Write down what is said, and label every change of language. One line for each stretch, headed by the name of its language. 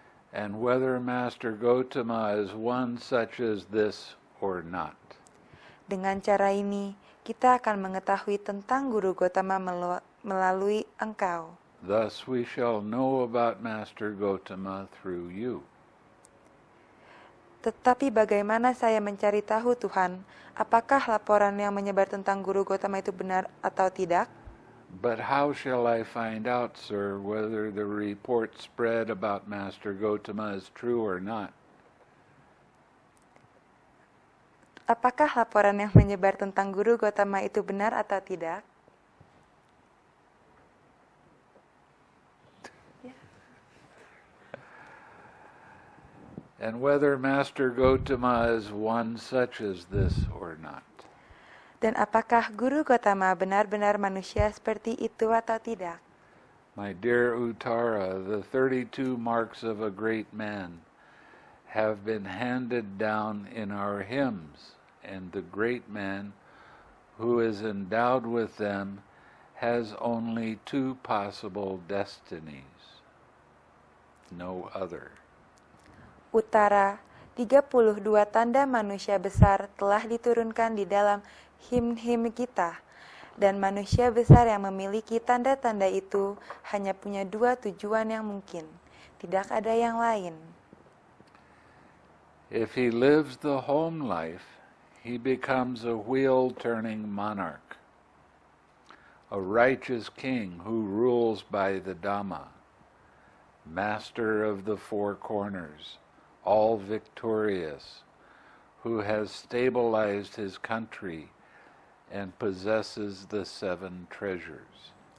English: And whether Master Gotama is one such as this or not.
Indonesian: Dengan cara ini, kita akan mengetahui tentang Guru Gotama melalui engkau.
English: Thus we shall know about Master Gotama through you.
Indonesian: Tetapi bagaimana saya mencari tahu Tuhan, apakah laporan yang menyebar tentang Guru Gotama itu benar atau tidak?
English: But how shall I find out, sir, whether the report spread about Master Gotama is true or not?
Indonesian: Apakah laporan yang menyebar tentang Guru Gotama itu benar atau tidak?
English: And whether Master Gotama is one such as this or not.
Indonesian: Dan apakah Guru Gotama benar-benar manusia seperti itu atau tidak?
English: My dear Uttara, the 32 marks of a great man have been handed down in our hymns, and the great man who is endowed with them has only 2 possible destinies, no other.
Indonesian: Utara, 32 tanda manusia besar telah diturunkan di dalam him-him kita, dan manusia besar yang memiliki tanda-tanda itu hanya punya 2 tujuan yang mungkin, tidak ada yang lain.
English: If he lives the home life, he becomes a wheel-turning monarch, a righteous king who rules by the Dhamma, master of the 4 corners, all victorious, who has stabilized his country and possesses the 7 treasures.